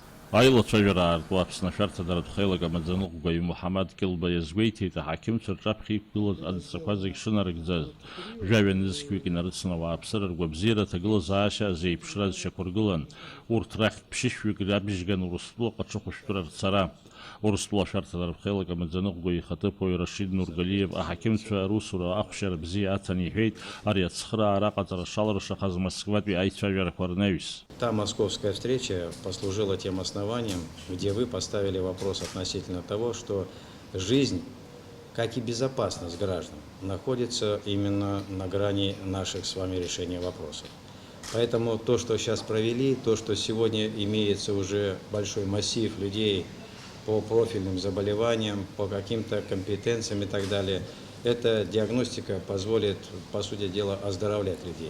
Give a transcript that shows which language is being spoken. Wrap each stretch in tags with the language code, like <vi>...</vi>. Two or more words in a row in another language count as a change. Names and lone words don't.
<ab>Айла цәажәра Аԥсны ашәарҭадаратә хеилак амаӡаныҟәгаҩ Муҳаммад Килба иазгәеиҭеит аҳақьымцәа рҿаԥхьа иқәгылаз адҵақәа зегьы шынарыгӡаз, жәаҩа нызқьҩык инарыцны ауааԥсыра ргәабзиара аҭагылазаашьа зеиԥшра зшьақәыргылан, урҭ рахьтә ԥшьышәҩык рабжьган Урыстәылаҟа аҽыхәышәтәра рцара. Урыстәыла ашәарҭадаратә хеилак амаӡаныҟәгаҩ ихаҭыԥуаҩ Рашид Нургалиев аҳақьымцәа русура ахәшьара бзиа аҭан иҳәеит, ари ацхыраара аҟаҵара шалыршахаз Москватәи аицәажәарақәа рнаҩс.</ab> <ru>Та московская встреча послужила тем основанием, где вы поставили вопрос относительно того, что жизнь, как и безопасность граждан, находится именно на грани наших с вами решения вопросов. Поэтому то, что сейчас провели, то, что сегодня имеется уже большой массив людей по профильным заболеваниям, по каким-то компетенциям и так далее, эта диагностика позволит, по сути дела, оздоровлять людей.</ru>